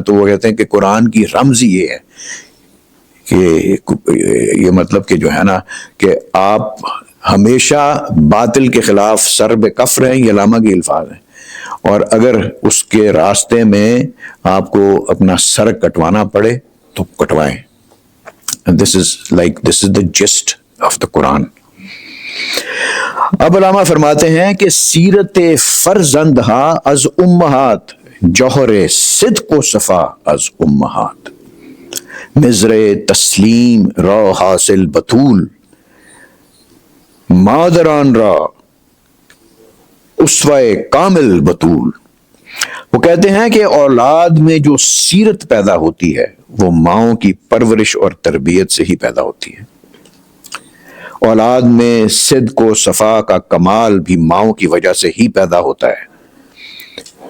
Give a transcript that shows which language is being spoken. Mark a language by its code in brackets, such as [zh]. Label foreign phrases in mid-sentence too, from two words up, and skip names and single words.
[ur] تو وہ کہتے ہیں کہ قرآن کی رمز یہ ہے کہ یہ مطلب کہ جو ہے نا کہ آپ ہمیشہ باطل کے خلاف سر بے کف رہیں، یہ علامہ کے الفاظ ہیں، اور اگر اس کے راستے میں آپ کو اپنا سر کٹوانا پڑے تو کٹوائیں. [en] This is the gist of the Quran. [ur] اب علامہ فرماتے ہیں کہ [fa] سیرت فرزندہا از امہات، جوہر صدق و صفا از امہات، مزر تسلیم را حاصل بطول، مادران را اسوہ کامل بطول. [ur] وہ کہتے ہیں کہ اولاد میں جو سیرت پیدا ہوتی ہے وہ ماؤں کی پرورش اور تربیت سے ہی پیدا ہوتی ہے. اولاد میں صدق و صفا کا کمال بھی ماؤں کی وجہ سے ہی پیدا ہوتا ہے.